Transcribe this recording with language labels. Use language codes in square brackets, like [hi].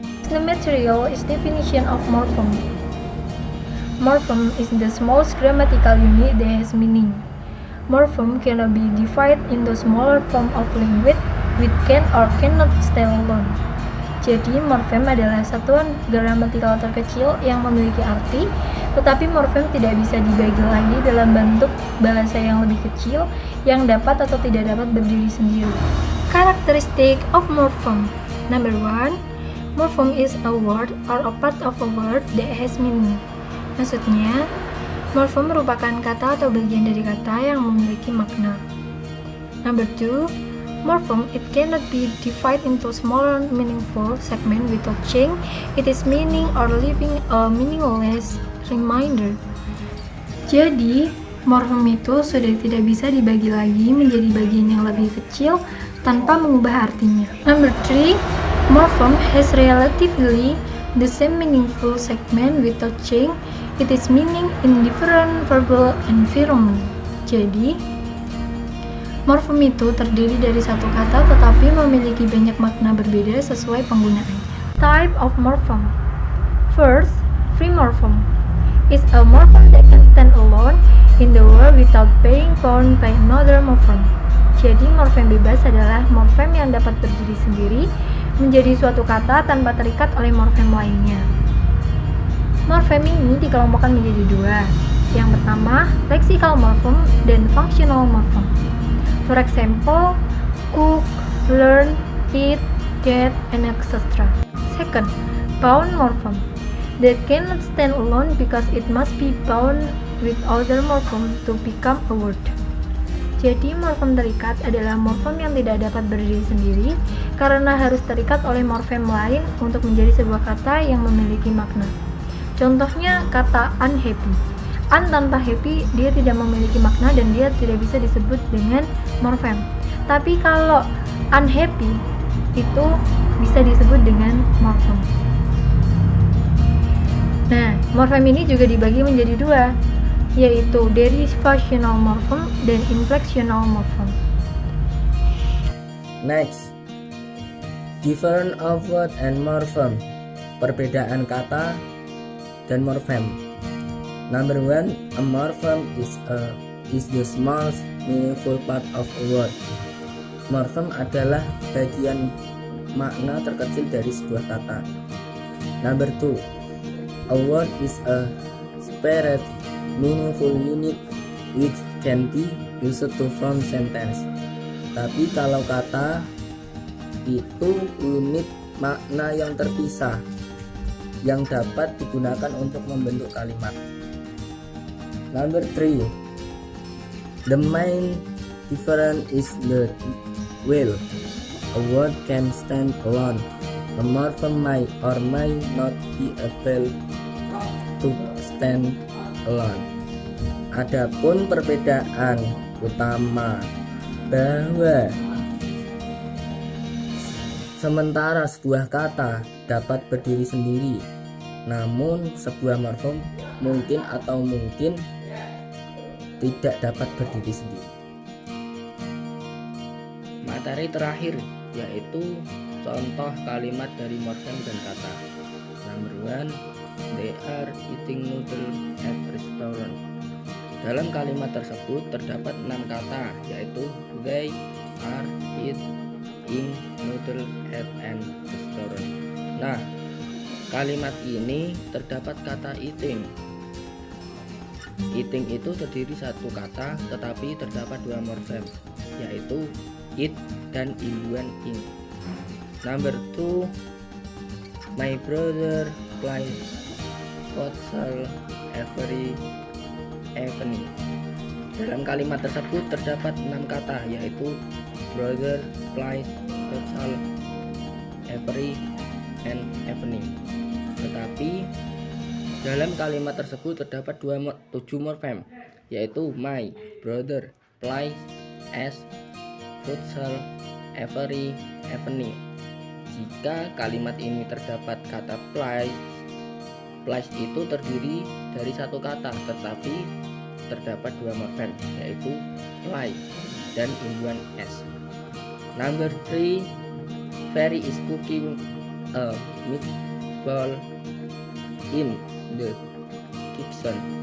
[en] The material is definition of morphem. Morphem is the smallest grammatical unit that has meaning. Morphem cannot be divided into smaller form of language which can or cannot stand alone. [id] Jadi, morfem adalah satuan gramatikal terkecil yang memiliki arti, tetapi morfem tidak bisa dibagi lagi dalam bentuk bahasa yang lebih kecil yang dapat atau tidak dapat berdiri sendiri. [en] Characteristic of morphem. Number 1. Morphem is a word or a part of a word that has meaning. [id] Maksudnya, morfem merupakan kata atau bagian dari kata yang memiliki makna. [en] Number 2. Morphem, it cannot be divided into smaller meaningful segment without changing its meaning or leaving a meaningless reminder. [id] Jadi, morfem itu sudah tidak bisa dibagi lagi menjadi bagian yang lebih kecil tanpa mengubah artinya. [en] Number 3. Morphem has relatively the same meaningful segment without changing its meaning in different verbal environment. [id] Jadi, morfem itu terdiri dari satu kata tetapi memiliki banyak makna berbeda sesuai penggunaannya. [en] Type of morphem. First, free morphem is a morphem that can stand alone in the word without being bound by another morphem. [id] Jadi, morfem bebas adalah morfem yang dapat berdiri sendiri menjadi suatu kata tanpa terikat oleh morfem lainnya. Morfem ini dikelompokkan menjadi dua. Yang pertama, [en] lexical morphem dan functional morphem. For example, cook, learn, eat, get, and etc. Second, bound morphem that cannot stand alone because it must be bound with other morphem to become a word. [id] Jadi morfem terikat adalah morfem yang tidak dapat berdiri sendiri karena harus terikat oleh morfem lain untuk menjadi sebuah kata yang memiliki makna. Contohnya kata unhappy. Un tanpa happy dia tidak memiliki makna dan dia tidak bisa disebut dengan morfem. Tapi kalau unhappy itu bisa disebut dengan morfem. Nah, morfem ini juga dibagi menjadi dua, yaitu derivational morphem dan inflectional morphem. [en] Next, different of word and morphem, [id] perbedaan kata dan morfem. [en] Number one, a morphem is the smallest meaningful part of a word. [id] Morfem adalah bagian makna terkecil dari sebuah kata. [en] Number two, a word is a separate meaningful unit which can be used to form sentence. [id] Tapi kalau kata itu unit makna yang terpisah yang dapat digunakan untuk membentuk kalimat. [en] Number 3, the main difference is the will. A word can stand alone. A morphem may or may not be able to stand alone. [id] Adapun perbedaan utama bahwa sementara sebuah kata dapat berdiri sendiri, namun sebuah morfem mungkin atau mungkin tidak dapat berdiri sendiri. Materi terakhir yaitu contoh kalimat dari morfem dan kata. [en] Number 1, they are eating noodles at restaurant. [id] Dalam kalimat tersebut terdapat 6 kata, yaitu [en] they are eating noodles at an restaurant. [id] Nah, kalimat ini terdapat kata eating. Eating itu terdiri satu kata, tetapi terdapat 2 morfem, yaitu eat dan imbuhan in. [en] Number 2, my brother plays futsal every evening. [id] Dalam kalimat tersebut terdapat 6 kata, yaitu [en] brother plays futsal every evening. [id] Tetapi dalam kalimat tersebut terdapat 7 morfem, yaitu [en] my brother plays futsal every evening. [id] Jika kalimat ini terdapat kata plays itu terdiri dari satu kata, tetapi terdapat 2 morfem, yaitu play dan imbuhan s. [en] Number 3, Ferry is cooking a meatball in the kitchen.